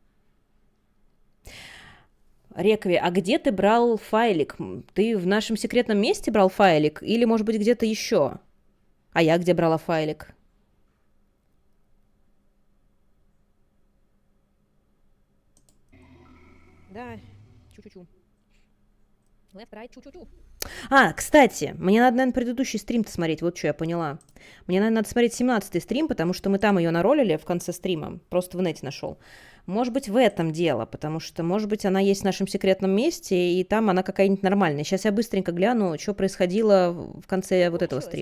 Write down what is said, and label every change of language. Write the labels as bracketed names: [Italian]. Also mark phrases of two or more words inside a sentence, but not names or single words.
[Russian] Рекви, а где ты брал файлик? Ты в нашем секретном месте брал файлик? Или, может быть, где-то еще? А я где брала файлик? Да, чу-чу-чу. [English] Left, right, чу-чу-чу. [Russian] А, кстати, мне надо, наверное, предыдущий стрим-то смотреть, вот что я поняла. Мне, наверное, надо смотреть 17-й стрим, потому что мы там ее наролили в конце стрима, просто в нете нашел. Может быть, в этом дело, потому что, может быть, она есть в нашем секретном месте, и там она какая-нибудь нормальная. Сейчас я быстренько гляну, что происходило в конце вот этого стрима.